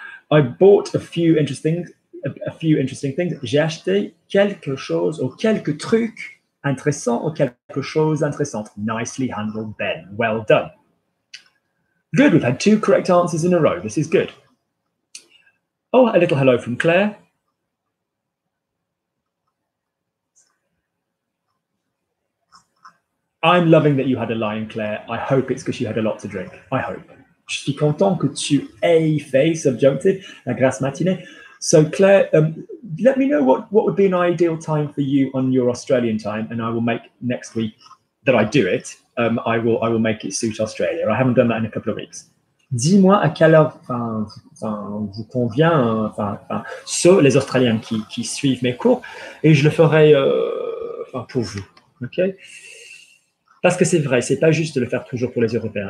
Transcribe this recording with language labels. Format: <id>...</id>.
<en>I bought a few interesting things.</en> <fr>J'ai acheté quelque chose ou quelques trucs intéressants ou quelque chose d'intéressant.</fr> <en>Nicely handled, Ben. Well done. Good. We've had 2 correct answers in a row. This is good. Oh, a little hello from Claire. I'm loving that you had a line, Claire. I hope it's because you had a lot to drink. I hope.</en> <fr>Je suis content que tu aies fait subjunctive, la grasse matinée.</fr> <en>So Claire, let me know what would be an ideal time for you on your Australian time, and I will make next week that I do it. I will make it suit Australia. I haven't done that in a couple of weeks.</en> <fr>Dis-moi à quelle heure vous convient, ceux, les Australiens qui suivent mes cours, et je le ferai pour vous. Okay? Parce que c'est vrai, c'est pas juste de le faire toujours pour les Européens.</fr>